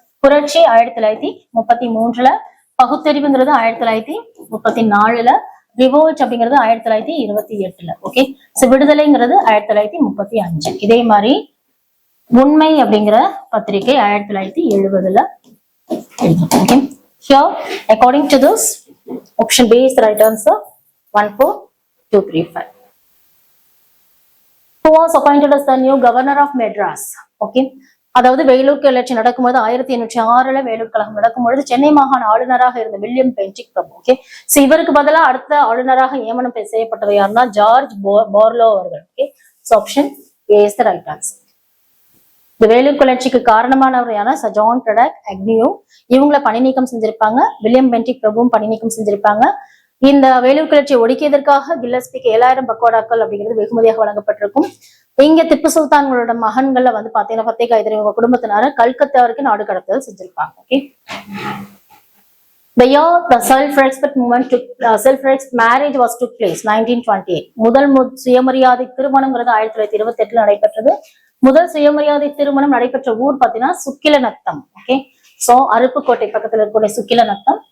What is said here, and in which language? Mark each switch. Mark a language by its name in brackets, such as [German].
[Tamil] புரட்சி 1933. பகுத்தறிவுங்கிறது 1934. ரிவோல்ட் அப்படிங்கிறது 1928. Okay. So விடுதலைங்கிறது 1935. இதே மாதிரி உண்மை அப்படிங்கிற பத்திரிகை 1970. Okay. [English] Here, according to this, option B is the right answer. 1, 4, 2, 3, 5. Who was appointed as the new governor of Madras? Okay. [Tamil] அதாவது வேலூர் கிளர்ச்சி நடக்கும்போது 1806 வேலூர் கழகம் நடக்கும்பொழுது சென்னை மாகாண ஆளுநராக இருந்த வில்லியம் பென்டிக் பிரபு. ஓகே. சோ இவருக்கு பதிலா அடுத்த ஆளுநராக நியமனம் செய்யப்பட்டவர் யாருன்னா ஜார்ஜ் பார்லோ அவர்கள். Okay. So [English] Option A is the right answer. [Tamil] இந்த வேலூர் கிளர்ச்சிக்கு காரணமானவர் யாரா சர் ஜான் பிரடாக் அக்னியூ. இவங்களை பணி நீக்கம் செஞ்சிருப்பாங்க. வில்லியம் பென்டிக் பிரபுவும் பணி நீக்கம் செஞ்சிருப்பாங்க. இந்த வேலூர் கிளர்ச்சியை ஒடுக்கியதற்காக கில்லஸ்பிக்கு 7000 பக்கோடாக்கள் அப்படிங்கிறது வெகுமதியாக வழங்கப்பட்டிருக்கும். இங்க திப்பு சுல்தான்களோட மகன்கள்ல வந்து பாத்தீங்கன்னா ஃபத்தேக் ஹைதர் இவங்க குடும்பத்தினார கல்கத்தா வரைக்கும் நாடு கடத்தல் செஞ்சிருப்பாங்க. Okay. [English] The year the self-respect movement took self-respect marriage was took place 1928. [Tamil] முதல் சுயமரியாதை திருமணம்ங்கிறது 1928 நடைபெற்றது. முதல் சுயமரியாதை திருமணம் நடைபெற்ற ஊர் பாத்தீங்கன்னா சுக்கிலநத்தம். ஓகே. சோ அருப்புக்கோட்டை பக்கத்துல இருக்கக்கூடிய சுக்கிலநத்தம்.